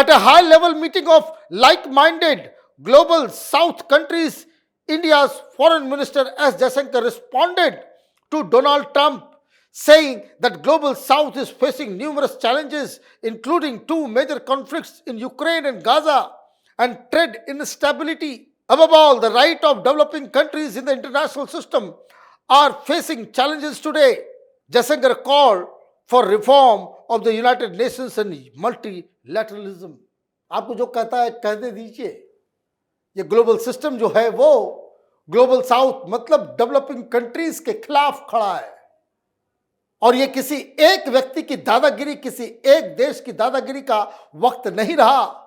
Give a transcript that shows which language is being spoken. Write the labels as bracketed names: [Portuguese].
[English] At a high level meeting of like minded global south countries, India's foreign minister S Jaishankar responded to Donald Trump, saying that global south is facing numerous challenges, including two major conflicts in Ukraine and Gaza, and trade instability. Above all, the right of developing countries in the international system are facing challenges today. Jaishankar called for reform of the United Nations and multilateralism. [Hindi] आपको जो कहता है कह दे दीजिए। ये global system जो है वो ग्लोबल साउथ मतलब डेवलपिंग कंट्रीज के खिलाफ खड़ा है, और ये किसी एक व्यक्ति की दादागिरी, किसी एक देश की दादागिरी का वक्त नहीं रहा।